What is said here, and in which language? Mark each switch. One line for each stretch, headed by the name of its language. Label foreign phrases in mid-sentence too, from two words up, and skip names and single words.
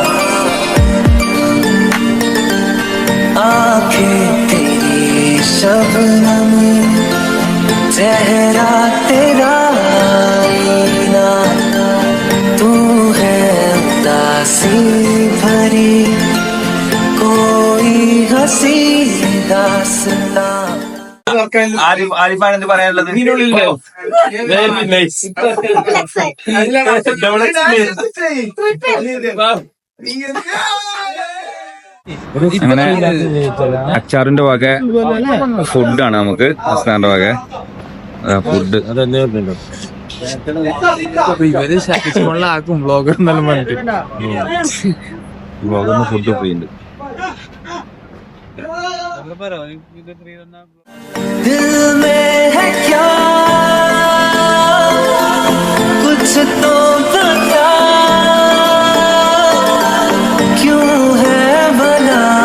Hindi: आंखें तेरी शबनम चेहरा तेरा आईना तू है उदासी भरी कोई हंसी रास्ता
Malayalam: ആരിഫാണ് എന്ത് പറയാനുള്ളത്? അങ്ങനെ അച്ചാറിന്റെ വക ഫുഡാണ് നമുക്ക് അസ്ലാന്റെ വക ഫുഡ് ഇവര് ആക്കും ബ്ലോഗർ എന്നാലും പറഞ്ഞിട്ട് ബ്ലോഗറിന്
English: food free
Malayalam: ഉണ്ട്.
Hindi: दिल में है क्या कुछ तो बता क्यों है बना